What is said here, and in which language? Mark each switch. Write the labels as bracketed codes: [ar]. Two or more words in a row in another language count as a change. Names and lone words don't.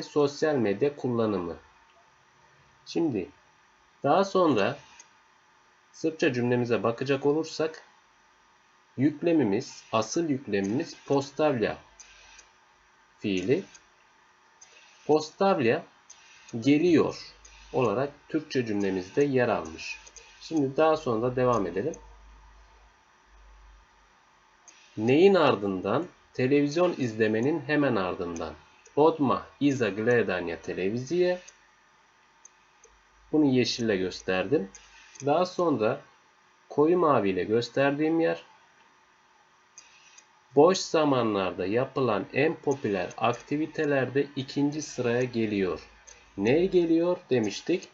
[tr] Sosyal medya kullanımı. Şimdi daha sonra Sırpça cümlemize bakacak olursak yüklemimiz, asıl yüklemimiz postavlja fiili. Postavlja geliyor olarak Türkçe cümlemizde yer almış. Şimdi daha sonra devam edelim. Neyin ardından? Televizyon izlemenin hemen ardından. [sr] Odmah iza gledanja televizije. [tr] Bunu yeşille gösterdim. Daha sonra koyu mavi ile gösterdiğim yer boş zamanlarda yapılan en popüler aktivitelerde ikinci sıraya geliyor. Neye geliyor demiştik?